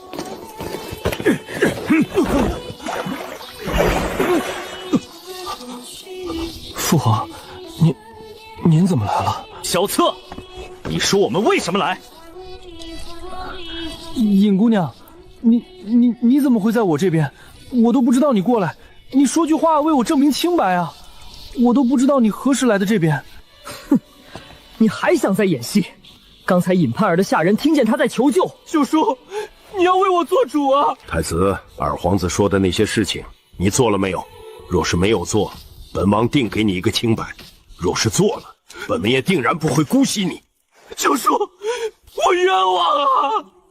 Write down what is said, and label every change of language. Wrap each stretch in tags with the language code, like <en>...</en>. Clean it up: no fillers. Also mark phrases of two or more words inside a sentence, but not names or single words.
<zh>父皇，您怎麼來了？小策，你說我們為什麼來？尹姑娘，你怎麼會在我這邊？我都不知道你過來，你說句話為我證明清白啊！我都不知道你何時來的這邊。哼，你還想再演戲？剛才尹盼兒的下人聽見他在求救。九叔，你要為我做主啊！太子，二皇子說的那些事情，你做了沒有？若是沒有做，本王定給你一個清白；若是做了，本王也定然不會姑息你。九叔，我冤枉啊！</zh>